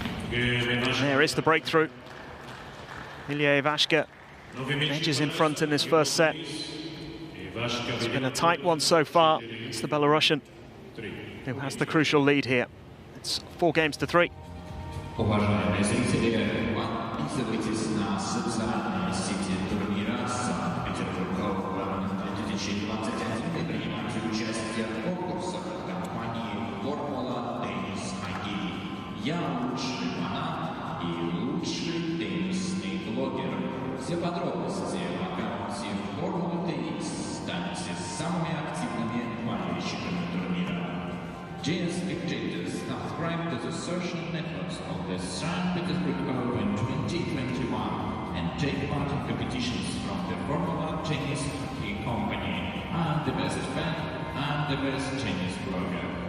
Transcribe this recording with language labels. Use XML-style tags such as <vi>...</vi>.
<en>There is the breakthrough. Ilya Ivashka edges in front in this first set. It's been a tight one so far. It's the Belarusian who has the crucial lead here. It's 4-3.</en> <ru>Уважаемые зрители, подписывайтесь на социальные сети турнира Санкт-Петербург Open 2021 и принимайте участие в конкурсах компании Формула Теннис Хоккей. Я лучший фанат и лучший теннисный блогер. Все подробности в аккаунте Формулы Теннис. Станьте самыми активными болельщиками турнира.</ru> <en>Dear spectators, subscribe to the social networks of the St. Petersburg Open 2021 and take part in competitions from the Formula Tennis Hockey Company. I'm the best fan and the best tennis blogger.</en>